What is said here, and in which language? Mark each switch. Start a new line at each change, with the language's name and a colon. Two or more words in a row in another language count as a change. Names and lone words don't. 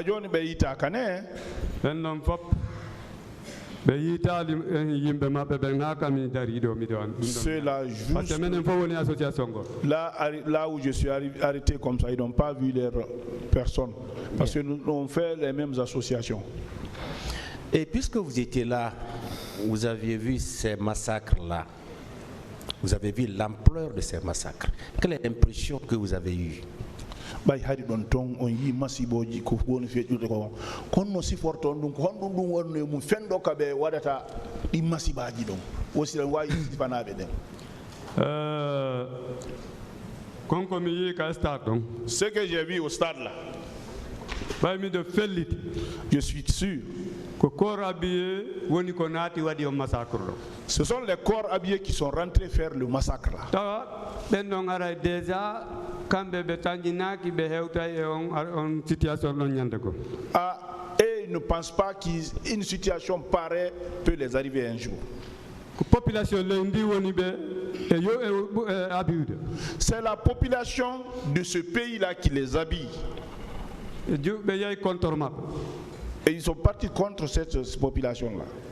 French: Là où je suis arrêté comme ça, ils n'ont pas vu leur personne. Parce que nous on fait les mêmes associations. Et puisque vous étiez là, vous aviez vu ces massacres-là, vous avez vu l'ampleur de ces massacres. Quelle est l'impression que vous avez eue?
Fula: bay hari don ton on yi masiboji ko woni fejude ko konno siforton dum ko hondum dum wonno mum fendo kabe wadata di masibaji don wosi don wayi fanabe den konko mi yi ka
French: stade donc ce que j'ai vu au stade là
Fula: bay mi de felliti
French: je suis sûr
Fula: ko
French: corps habillé
Fula: woni ko naati wadi o massacre do
French: ce sont les corps habillés qui sont rentrés faire le massacre là
Fula: tawa ben don ara déjà kambe be tanjinaki be hewta e on situation don nyande ko
French: et ils ne pensent pas qu'une situation pareille peut les arriver un jour. C'est la population de ce pays-là qui les habille. Et ils sont partis contre cette population-là.